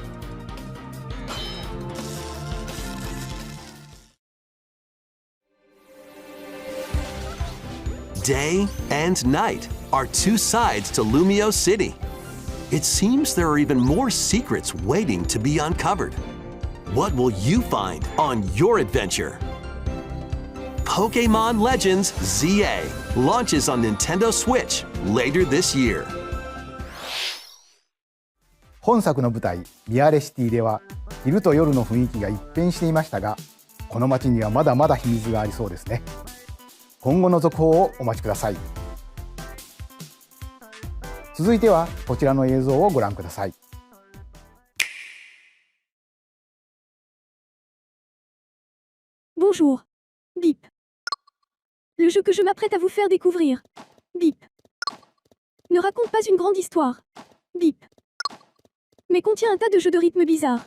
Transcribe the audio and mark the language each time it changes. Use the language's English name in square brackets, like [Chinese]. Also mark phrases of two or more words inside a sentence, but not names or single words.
[English] Day and night are two sides to Lumio City. It seems there are even more secrets waiting to be uncovered. What will you find on your adventure? Pokémon Legends ZA launches on Nintendo Switch later this year. [Japanese] 本作の舞台ミアレシティでは昼と夜の雰囲気が一変していましたが、この街にはまだまだ秘密がありそうですね。今後の続報をお待ちください。続いてはこちらの映像をご覧ください。 [French] Bonjour. Bip. Le jeu que je m'apprête à vous faire découvrir. Bip. Ne raconte pas une grande histoire. Bip. Mais contient un tas de jeux de rythme bizarres.